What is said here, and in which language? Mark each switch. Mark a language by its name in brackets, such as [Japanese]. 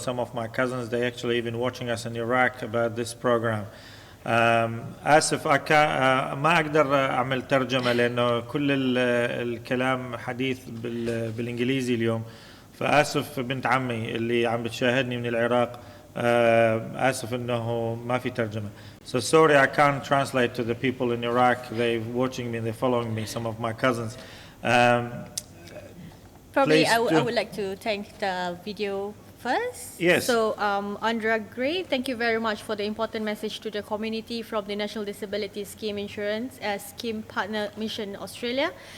[English] Some of my cousins, they actually even watching us in Iraq about this program. [Arabic] آسف ما أقدر أعمل ترجمة لأنه كل الكلام حديث بالإنجليزي اليوم، فآسف بنت عمي اللي عم بتشاهدني من العراق، آسف إنه ما في ترجمة. [English] So sorry, I can't translate to the people in Iraq. They're watching me, they're following me, some of my cousins. Probably I would like to thank the video first. Yes. So Andrea Gray, thank you very much for the important message to the community from the National Disability Scheme Insurance Scheme Partner Mission Australia.